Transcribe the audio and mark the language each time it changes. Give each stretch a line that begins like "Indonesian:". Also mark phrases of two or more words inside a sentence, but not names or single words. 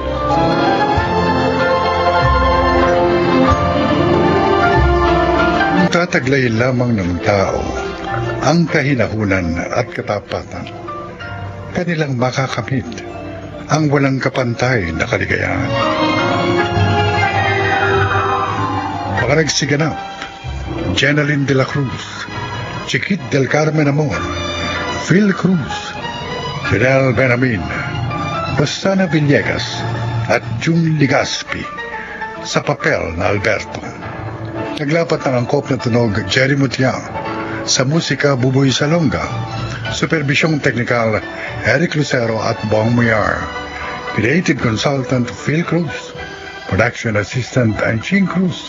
Filipino: Tataglay lamang ng tao ang kahinahunan at katapatan. Kanilang makakamit ang walang kapantay na kaligayahan. Mga nagsiganap, Jenaline de la Cruz, Chiquit del Carmen Amor, Phil Cruz, Fidel Benamin, Bastana Villegas at June Ligaspi sa papel na Alberto. Naglapat ng angkop na tunog Jerry Mutiang, sa musika Buboy Salonga, supervisyong teknikal Eric Lucero at Bong Muyar,
English: creative consultant
Filipino: Phil Cruz,
English: production assistant
Filipino: Anching Cruz.